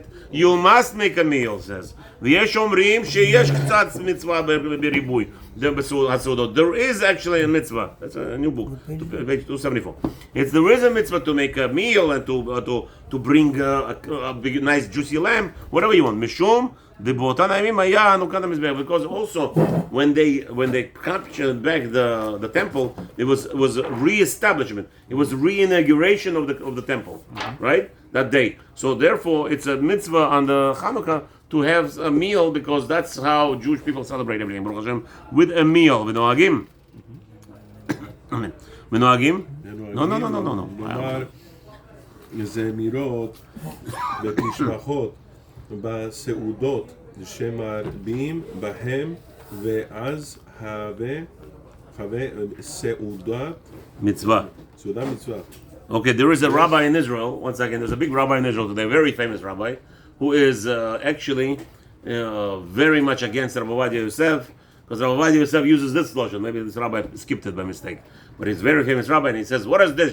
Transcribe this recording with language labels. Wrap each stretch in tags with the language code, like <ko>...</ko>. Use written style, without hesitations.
<en>You must make a meal, says.</en> <he>ויש אומרים שיש קצת מצווה בריבוי.</he> <en>There is actually a mitzvah. That's a new book, page 274. There is a mitzvah to make a meal and to bring a big, nice, juicy lamb, whatever you want. Mishum, because also when they captured back the temple, it was re-establishment. It was re-inauguration of the temple, right? That day. So therefore, it's a mitzvah on the Hanukkah to have a meal, because that's how Jewish people celebrate everything, Baruch Hashem, with a meal.</en> <he>V'noagim. V'noagim? No. לומר זמירות ותשבחות בסעודות שמרבים בהם ואז הווה סעודת Mitzvah. מצווה.</he> <en>Okay, there is a rabbi in Israel. One second. There's a big rabbi in Israel today, a very famous rabbi, who is actually very much against Rabbi Ovadia Yosef, because Rabbi Ovadia Yosef uses this lotion. Maybe this rabbi skipped it by mistake, but he's a very famous rabbi, and he says, "What is this?</en>